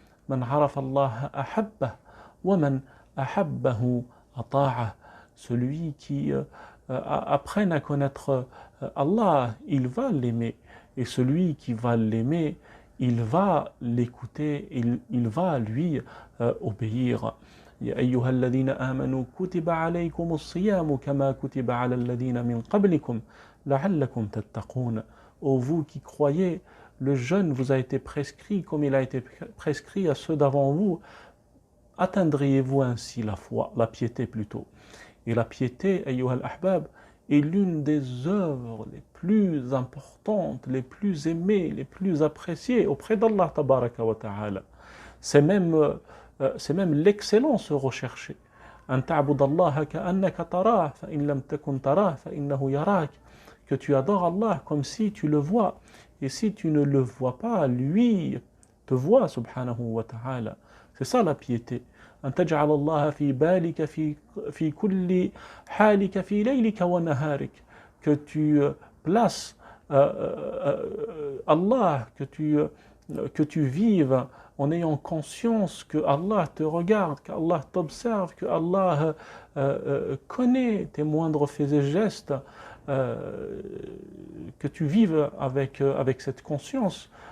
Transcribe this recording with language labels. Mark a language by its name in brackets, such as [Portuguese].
[Arabic] Man arafa Allah ahabbah wa man ahabbahu ata'ah. [French] Celui qui apprenne à connaître Allah, il va l'aimer. Et celui qui va l'aimer, il va l'écouter, il va lui obéir. [Arabic] يا أيها الذين آمنوا كتب عليكم الصيام كما كتب على الذين من قبلكم لعلكم تتقون. [French] Ô vous qui croyez, le jeûne vous a été prescrit comme il a été prescrit à ceux d'avant vous. Atteindriez-vous ainsi la foi, la piété plutôt. Et la piété, [Arabic] أيها الأحباب, [French] est l'une des œuvres les plus importantes, les plus aimées, les plus appréciées auprès d'Allah tabaraka wa ta'ala. C'est même l'excellence recherchée. [Arabic] أن تعبد الله كأنك تراه فإن لم تكن تراه فإنه يراك. [French] Que tu adores Allah comme si tu le vois. Et si tu ne le vois pas, lui te voit subhanahu wa ta'ala. C'est ça la piété. [Arabic] أن تجعل الله في بالك في كل حالك في ليلك ونهارك. [French] Que tu places Allah, que tu vives en ayant conscience que Allah te regarde, qu'Allah t'observe, que Allah connaît tes moindres faits et gestes, que tu vives avec cette conscience.